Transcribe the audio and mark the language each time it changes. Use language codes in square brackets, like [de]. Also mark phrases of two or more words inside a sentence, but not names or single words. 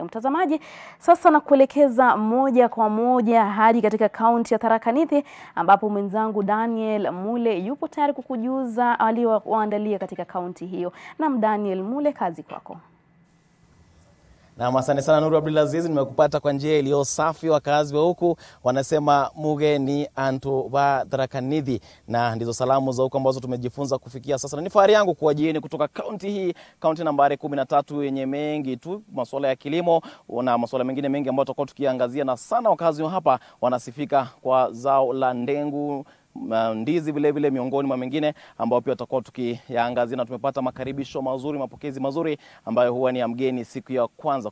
[sw] Mtazamaji, sasa na kuelekeza moja kwa moja hadi katika kaunti ya Tharaka Nithi ambapo mwenzangu Daniel Mule yupo tayari kukujuza aliowaandalia katika kaunti hiyo. Na Daniel Mule, kazi kwako. Na asante sana Nuru Abdulaziz, nimekupata kwa njia iliyo safi. Wakazi wa huku wanasema [mer] muge ni antu [sw] wa Tharaka Nithi, na ndizo salamu za huku ambazo tumejifunza kufikia sasa. Na ni fahari yangu kuwajieni kutoka kaunti hii, kaunti nambari 13 yenye mengi tu masuala ya kilimo na masuala mengine mengi ambayo tutakuwa tukiangazia, na sana wakazi wa hapa wanasifika kwa zao la ndengu, ndizi vile miongoni mwa mengine ambao pia tutakuwa tukiyaangazia, na tumepata makaribisho mazuri, mapokezi mazuri ambayo huwa ni ya mgeni siku ya kwanza.